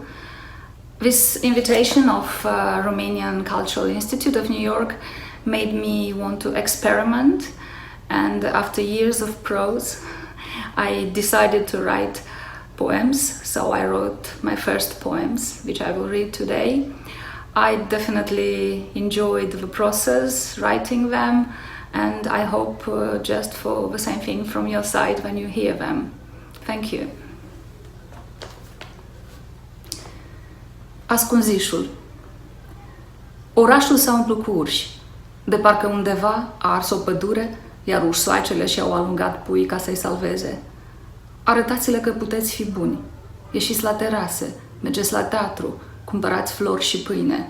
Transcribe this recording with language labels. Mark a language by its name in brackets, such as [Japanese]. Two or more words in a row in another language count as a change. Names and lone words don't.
[English] This invitation of Romanian Cultural Institute of New York made me want to experiment, and after years of prose, I decided to write poems, so I wrote my first poems, which I will read today. I definitely enjoyed the process, writing them, and I hope just for the same thing from your side when you hear them. Thank you. [Romanian] Ascunzișul. Orașul s-a umplut cu urși, de parcă undeva a ars o pădure, iar ursoacele și-au alungat puii ca să-i salveze. Arătați-le că puteți fi buni. Ieșiți la terase, mergeți la teatru, cumpărați flori și pâine.